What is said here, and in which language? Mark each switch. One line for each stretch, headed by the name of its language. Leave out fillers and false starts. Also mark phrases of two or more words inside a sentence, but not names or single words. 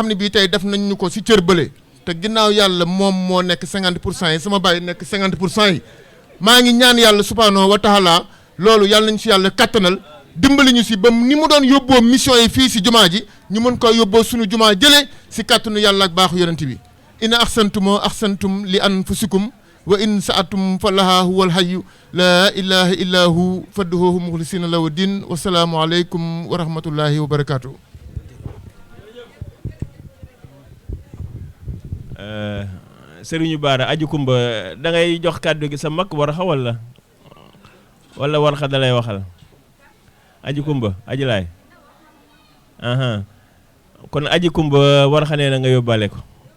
Wolof: ne bii tey def nañ ñu ko si cër bële te ginnaaw yàlla moom moo nekk 50% yi sama baay nekk 50% yi maa ngi ñaan yàlla
Arabic: سبحانه وتعالى
Wolof: loolu yàlla nañ si yàlla kattanal dimbali ñu si ba ni mu doon yóbboo mission yi fii si jumaa ji ñu mën ko yóbboo suñu jumaa jëlee si kàttanu yàlla ak baaxu yonent bi
Arabic: إن أحسنتم أحسنتم لأنفسكم وإن أسأتم فلها هو الحي لا إله إلا هو فادعوه مخلصين له الدين والسلام عليكم ورحمة الله وبركاته.
Wolof: Sëriñu Baara Aji Kumba da ngay jox kàddu gi sa mag war xa wala war xa da lay waxal Aji Kumba Aji Laay kon Aji Kumba war xa nee na nga yóbbaale ko.